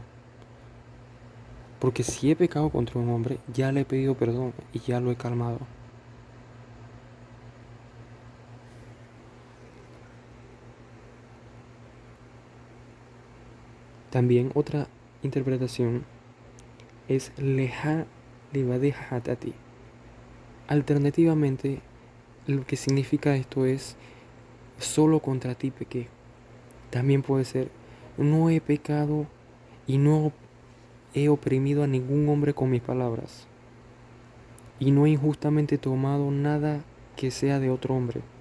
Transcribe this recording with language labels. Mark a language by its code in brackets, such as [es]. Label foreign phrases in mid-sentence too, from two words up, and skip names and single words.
[es] Porque si he pecado contra un hombre, ya le he pedido perdón y ya lo he calmado. También otra interpretación es [he] לך לבדך חטאתי. [es] Alternativamente, lo que significa esto es solo contra ti pequé. También puede ser no he pecado y no he oprimido a ningún hombre con mis palabras. Y no he injustamente tomado nada que sea de otro hombre.